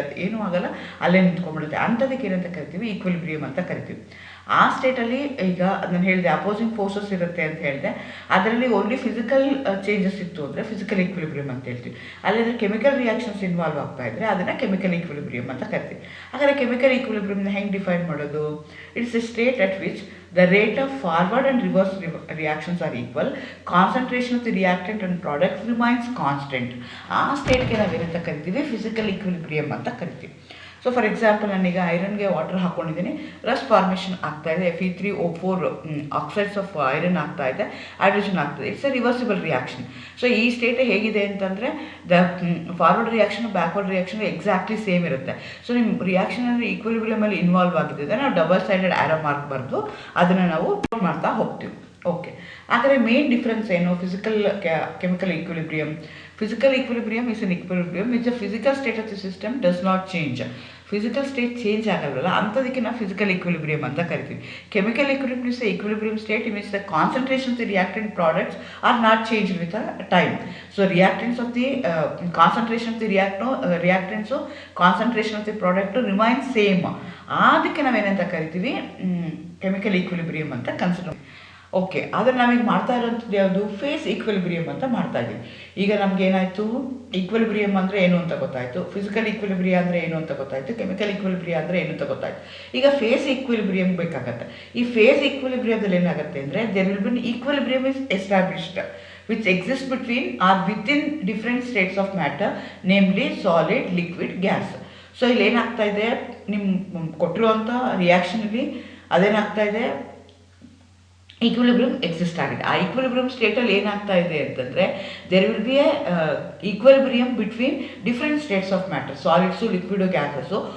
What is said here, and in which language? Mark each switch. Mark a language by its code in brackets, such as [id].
[kn] ಅದು ಏನೂ ಆಗಲ್ಲ, ಅಲ್ಲೇ ನಿಂತ್ಕೊಂಡ್ಬಿಡುತ್ತೆ. ಅಂಥದಕ್ಕೆ ಏನಂತ ಕರಿತೀವಿ, ಈಕ್ವಿಲಿಬ್ರಿಯಮ್ ಅಂತ ಕರಿತೀವಿ. ಆ ಸ್ಟೇಟಲ್ಲಿ ಈಗ ನಾನು ಹೇಳಿದೆ ಅಪೋಸಿಂಗ್ ಫೋರ್ಸಸ್ ಇರುತ್ತೆ ಅಂತ ಹೇಳಿದೆ, ಅದರಲ್ಲಿ ಓನ್ಲಿ ಫಿಸಿಕಲ್ ಚೇಂಜಸ್ ಇತ್ತು ಅಂದರೆ ಫಿಸಿಕಲ್ ಈಕ್ವಿಲಿಬ್ರಿಯಮ್ ಅಂತ ಹೇಳ್ತೀವಿ. ಅಲ್ಲಿಂದರೆ ಕೆಮಿಕಲ್ ರಿಯಾಕ್ಷನ್ಸ್ ಇನ್ವಾಲ್ವ್ ಆಗ್ತಾ ಇದ್ದರೆ ಅದನ್ನು ಕೆಮಿಕಲ್ ಈಕ್ವಿಲಿಬ್ರಿಯಮ್ ಅಂತ ಕರಿತೀವಿ. ಹಾಗಾದರೆ ಕೆಮಿಕಲ್ ಈಕ್ವಿಲಿಬ್ರಿಯಮ್ನ ಹೆಂಗೆ ಡಿಫೈನ್ ಮಾಡೋದು, [en] It's a state at which the rate of forward and reverse reactions are equal, concentration of the reactant and product remains constant. [kn] ಆ ಸ್ಟೇಟ್ಗೆ ನಾವೇನಂತ ಕರಿತೀವಿ, ಫಿಸಿಕಲ್ ಈಕ್ವಿಲಿಬ್ರಿಯಮ್ ಅಂತ ಕರಿತೀವಿ. ಸೊ ಫಾರ್ ಎಕ್ಸಾಂಪಲ್, ನಾನೀಗ ಐರನ್ಗೆ ವಾಟರ್ ಹಾಕ್ಕೊಂಡಿದ್ದೀನಿ, ರಸ್ಟ್ ಫಾರ್ಮೇಷನ್ ಆಗ್ತಾ ಇದೆ, Fe3O4 ಆಕ್ಸೈಡ್ಸ್ ಆಫ್ ಐರನ್ ಆಗ್ತಾ ಇದೆ, ಹೈಡ್ರೋಜನ್ ಆಗ್ತದೆ. [en] It's a reversible reaction. [kn] So ಈ ಸ್ಟೇಟ್ ಹೇಗಿದೆ ಅಂತಂದರೆ, the forward reaction backward reaction exactly same ಇರುತ್ತೆ. ಸೊ ನಿಮ್ಮ ರಿಯಾಕ್ಷನ್ ಅಂದರೆ ಈಕ್ವಿಲಿಬ್ರಿಯಮಲ್ಲಿ ಇನ್ವಾಲ್ವ್ ಆಗಿದ್ದರೆ ನಾವು ಡಬಲ್ ಸೈಡೆಡ್ ಆರೋ ಮಾರ್ಕ್ ಬರೆದು ಅದನ್ನು ನಾವು ಮಾಡ್ತಾ ಹೋಗ್ತೀವಿ. ಓಕೆ, ಆದರೆ ಮೇನ್ ಡಿಫ್ರೆನ್ಸ್ ಏನು, physical chemical equilibrium. [en] Physical equilibrium is an equilibrium which the physical state of the system does not change. [kn] Physical state change ಆಗಲ್ವಲ್ಲ, ಅಂಥದಕ್ಕೆ ನಾವು ಫಿಸಿಕಲ್ ಈಕ್ವಿಲಿಬ್ರಿಯಮ್ ಅಂತ ಕರಿತೀವಿ. [en] Chemical equilibrium is equilibrium state in which the concentration of the reactant products are not change with time. So reactants of the concentration of the reactants concentration of the product remain same. [kn] ಅದಕ್ಕೆ ನಾವೇನಂತ ಕರಿತೀವಿ, chemical equilibrium ಅಂತ consider. Okay, ಆದರೆ ನಾವೀಗ ಮಾಡ್ತಾ ಇರೋಂಥದ್ದು ಯಾವುದು, face equilibrium ಅಂತ ಮಾಡ್ತಾ ಇದ್ದೀವಿ. ಈಗ ನಮಗೇನಾಯಿತು, ಈಕ್ವಿಲಿಬ್ರಿಯಮ್ ಅಂದರೆ ಏನು ಅಂತ ಗೊತ್ತಾಯಿತು, ಫಿಸಿಕಲ್ ಈಕ್ವಿಲಿಬ್ರಿಯಮ್ ಅಂದರೆ ಏನು ಅಂತ ಗೊತ್ತಾಯಿತು, ಕೆಮಿಕಲ್ ಈಕ್ವಿಲಿಬ್ರಿಯಮ್ ಅಂದರೆ ಏನು ಅಂತ ಗೊತ್ತಾಯಿತು. ಈಗ ಫೇಸ್ ಈಕ್ವಿಲಿಬ್ರಿಯಮ್ ಬೇಕಾಗತ್ತೆ. ಈ ಫೇಸ್ ಈಕ್ವಿಲಿಬ್ರಿಯಮ್ದಲ್ಲಿ ಏನಾಗುತ್ತೆ ಅಂದರೆ, [en] There will be equilibrium is established which exists between or within different states of matter, namely solid, liquid, gas. [kn] So ಇಲ್ಲಿ ಏನಾಗ್ತಾ ಇದೆ, ನಿಮ್ಮ ಕೊಟ್ಟಿರುವಂಥ ರಿಯಾಕ್ಷನಲ್ಲಿ ಅದೇನಾಗ್ತಾ ಇದೆ, ಈಕ್ವಿಲಿಬ್ರಿಯಮ್ ಎಕ್ಸಿಸ್ಟ್ ಆಗಿದೆ. ಆ ಈಕ್ವಿಲಿಬ್ರಿಯಮ್ ಸ್ಟೇಟಲ್ಲಿ ಏನಾಗ್ತಾ ಇದೆ ಅಂತಂದರೆ, [en] There will be a equilibrium between different states of matter, solids, liquid, gases.